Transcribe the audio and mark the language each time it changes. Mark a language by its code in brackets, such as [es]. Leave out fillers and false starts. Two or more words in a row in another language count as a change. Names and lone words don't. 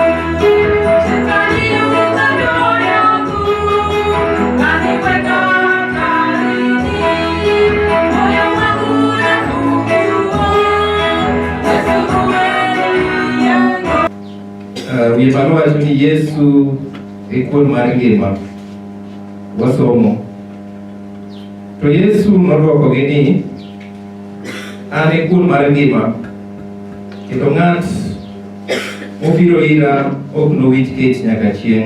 [sw] Shetani yu kando yangu, kaniweka hatarini. Moyo wangu nafungua, Yesu uwe ndani yangu. [luo] Wimano wacho ni Yesu e kuon mar ngima. Wasomo. To Yesu nodwokogi ni, an e kuon mar ngima, kendo ng'at mobiro ira ok nowich kech nyaka chieng'.